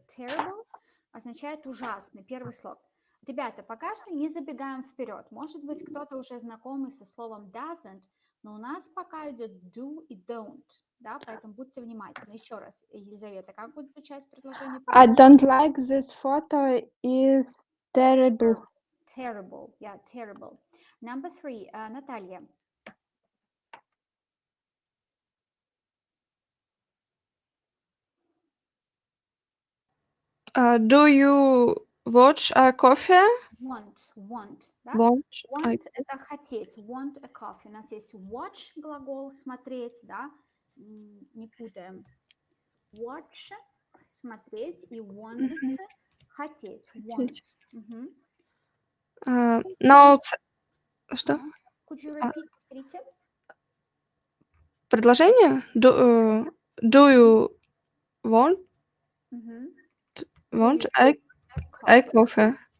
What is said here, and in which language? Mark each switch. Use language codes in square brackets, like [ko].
[ru] Terrible означает ужасный. Первый слог. Ребята, пока что не забегаем вперед. Может быть, кто-то уже знакомый со словом doesn't, но у нас пока идет do и don't, да, поэтому будьте внимательны. Еще раз, Елизавета, как будет звучать предложение? [en] I don't like this photo is terrible. Terrible, yeah, terrible. Number 3, Наталья. Do you watch a coffee? Want, да? Want [ru] это хотеть, [en] want a coffee. [ru] У нас есть watch, глагол смотреть, да, не путаем. Watch, смотреть, и want, хотеть, want. No, что? [en] Could you repeat, [ru] повторите? [en] Предложение? Do you want a coffee?